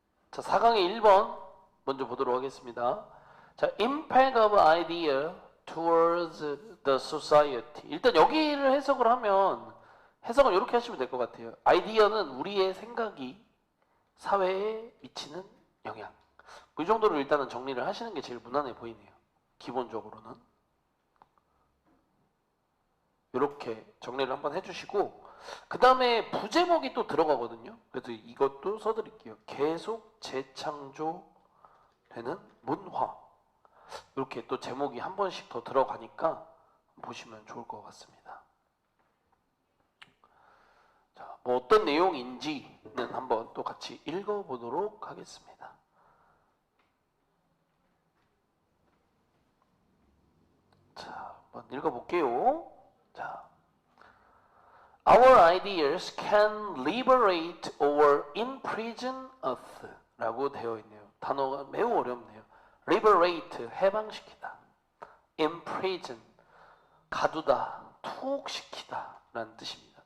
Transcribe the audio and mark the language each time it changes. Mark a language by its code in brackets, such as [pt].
[ko] 자, 4강의 1번 먼저 보도록 하겠습니다. 자, [en] impact of idea towards the society. [ko] 일단 여기를 해석을 하면 해석은 이렇게 하시면 될 것 같아요. 아이디어는 우리의 생각이 사회에 미치는 영향. 이 정도로 일단은 정리를 하시는 게 제일 무난해 보이네요. 기본적으로는. 이렇게 정리를 한번 해주시고 그 다음에 부제목이 또 들어가거든요. 그래서 이것도 써드릴게요. 계속 재창조되는 문화. 이렇게 또 제목이 한 번씩 더 들어가니까 보시면 좋을 것 같습니다. 자, 뭐 어떤 내용인지는 한번 또 같이 읽어보도록 하겠습니다. 자, 한번 읽어볼게요. 자, [en] Our ideas can liberate or imprison us [ko] 라고 되어 있네요. 단어가 매우 어렵네요. liberate, 해방시키다. imprison, 가두다, 투옥시키다 라는 뜻입니다.